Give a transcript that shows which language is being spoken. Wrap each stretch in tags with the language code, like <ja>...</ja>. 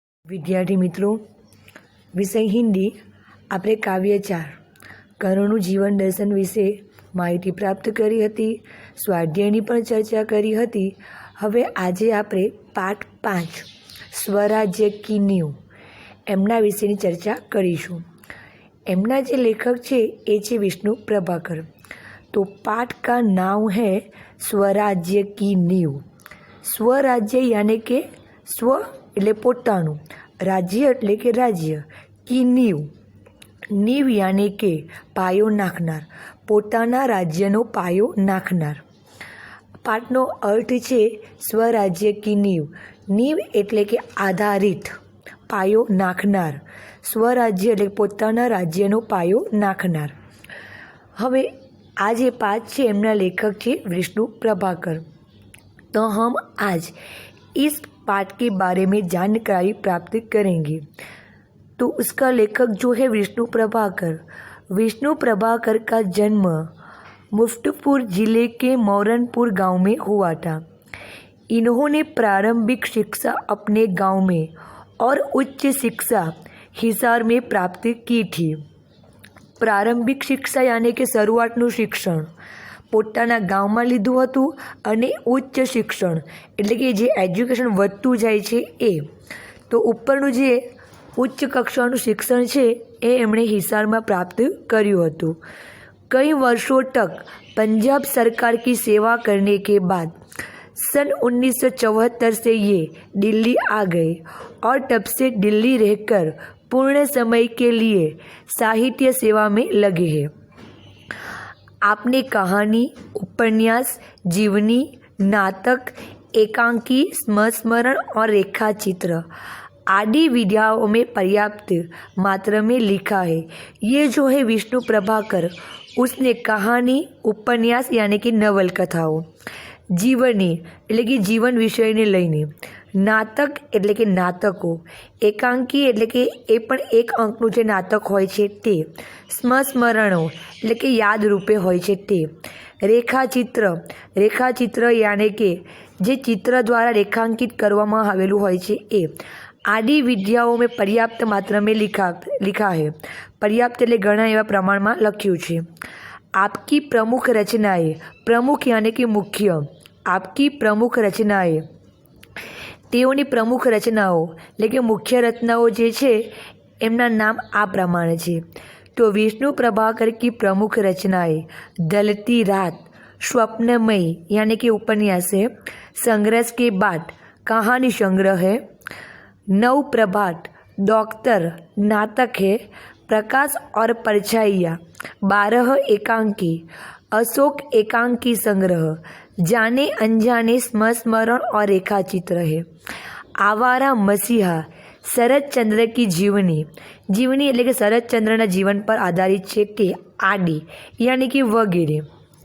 <gu>વિદ્યાર્થી મિત્રો, વિષય હિન્દી, આપણે કાવ્ય 4 કરુણનું જીવન દર્શન વિશે માહિતી પ્રાપ્ત કરી હતી. સ્વાધ્યાયની પણ ચર્ચા કરી હતી. હવે આજે આપણે પાઠ 5 સ્વરાજ્ય કી નીંવ એમના વિશેની ચર્ચા કરીશું. એમના જે લેખક છે એ છે વિષ્ણુ પ્રભાકર.</gu> <hi>તો પાઠ કા નામ है स्वराज्य की नींव.</hi> <gu>स्वराज्य यानी કે સ્વ એટલે પોતાનું, રાજ્ય એટલે કે રાજ્ય, કી નીંવ નીંવ યાની કે પાયો નાખનાર, પોતાના રાજ્યનો પાયો નાખનાર. પાઠનો અર્થ છે સ્વરાજ્ય કી નીંવ. નીંવ એટલે કે આધારિત, પાયો નાખનાર. સ્વરાજ્ય એટલે પોતાના રાજ્યનો પાયો નાખનાર. હવે આ જે पाठ છે એમના લેखक છે विष्णु प्रभाकर.</gu> <hi>तो हम आज इस पाठ के बारे में जानकारी प्राप्त करेंगे. तो उसका लेखक जो है विष्णु प्रभाकर. विष्णु प्रभाकर का जन्म मुफ्तपुर जिले के मौरनपुर गांव में हुआ था. इन्होंने प्रारंभिक शिक्षा अपने गांव में और उच्च शिक्षा हिसार में प्राप्त की थी.</hi> <gu>પ્રારંભિક શિક્ષા યાની કે શરૂઆતનું શિક્ષણ પોતાના ગામમાં લીધું હતું અને ઉચ્ચ શિક્ષણ એટલે કે જે એજ્યુકેશન વધતું જાય છે એ. તો ઉપરનું જે ઉચ્ચ કક્ષાનું શિક્ષણ છે એ એમણે હિસારમાં પ્રાપ્ત કર્યું હતું.</gu> <hi>कई वर्षों तक पंजाब सरकार की सेवा करने के बाद सन 1974 से ये दिल्ली आ गए और तब से दिल्ली रहकर पूर्ण समय के लिए साहित्य सेवा में लगे हैं. आपने कहानी, उपन्यास, जीवनी, नाटक, एकांकी, स्मरण और रेखा चित्र आदि विधाओं में पर्याप्त मात्रा में लिखा है. ये जो है विष्णु प्रभाकर, उसने कहानी, उपन्यास यानी कि नवलकथाओं, जीवनी</hi> <gu>એટલે કે જીવન વિષયને લઈને, નાટક એટલે કે નાટકો, એકાંકી એટલે કે એ પણ એક અંકનું જે નાટક હોય છે તે, સ્મરણો એટલે કે યાદ રૂપે હોય છે તે, રેખાચિત્ર યાની કે જે ચિત્ર દ્વારા રેખાંકિત કરવામાં આવેલું હોય છે એ.</gu> <hi>आदि विद्याओं में पर्याप्त मात्रा में लिखा है.</hi> <gu>पर्याप्त એટલે ઘણા એવા પ્રમાણમાં લખ્યું છે.</gu> <hi>आपकी प्रमुख रचनाएं, प्रमुख यानी कि मुख्य, आपकी प्रमुख रचनाएं,</hi> <gu>તેઓની પ્રમુખ રચનાઓ એટલે કે મુખ્ય રચનાઓ જે છે એમના નામ આ પ્રમાણે છે.</gu> <hi>તો વિષ્ણુ પ્રભાकर की प्रमुख रचनाएं ढलती रात, स्वप्नमयी यानी कि उपन्यास है, संघर्ष के बाद कहानी संग्रह है, नव प्रभात, डॉक्टर नाटक है, प्रकाश और परछाइयाँ, 12 एकांकी, अशोक एकांकी संग्रह, जाने अनजाने स्मरण और रेखा चित्र है, आवारा मसीहा, शरद चंद्र की जीवनी</hi> <gu>એટલે કે શરદચંદ્રના જીવન પર આધારિત છે તે,</gu> <hi>आदि यानी कि वगैरह.</hi>